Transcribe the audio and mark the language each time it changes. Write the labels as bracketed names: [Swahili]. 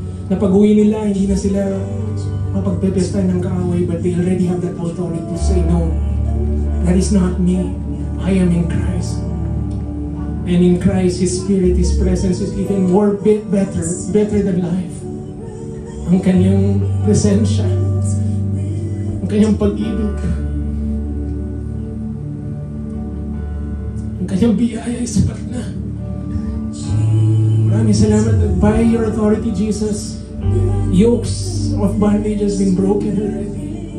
[Filipino] Na pag-uwi nila, hindi na sila mapagpepestan ng kaaway, [English] but they already have that authority to say, no, that is not me. I am in Christ. And in Christ, His Spirit, His presence is even more better than life. [Filipino] Ang kanyang presensya, ang kanyang pag-ibig, ang kanyang biyaya ay sapat na. Maraming salamat [English] that by your authority, Jesus, yokes of bondage has been broken already.